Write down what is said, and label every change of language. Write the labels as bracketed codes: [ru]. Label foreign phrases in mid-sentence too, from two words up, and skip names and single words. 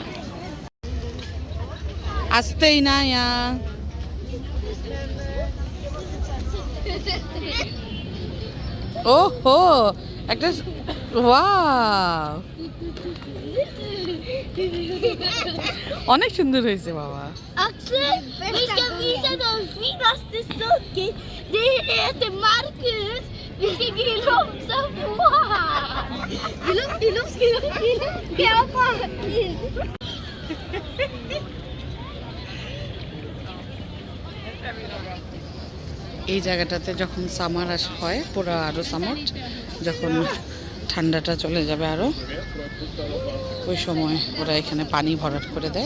[bn] আসতেই না ইয়া। ওহো, একটা ওয়াও, অনেক সুন্দর হয়েছে বাবা। [sv] Axel, vi ska visa de finaste saker. Det heter Marcus. Vi ska glomsa på han. Glomsa. [bn] এই জায়গাটাতে যখন সামার হয়, পুরো আরও সামার, যখন ঠান্ডাটা চলে যাবে আরও, ওই সময় ওরা এখানে পানি ভরাট করে দেয়।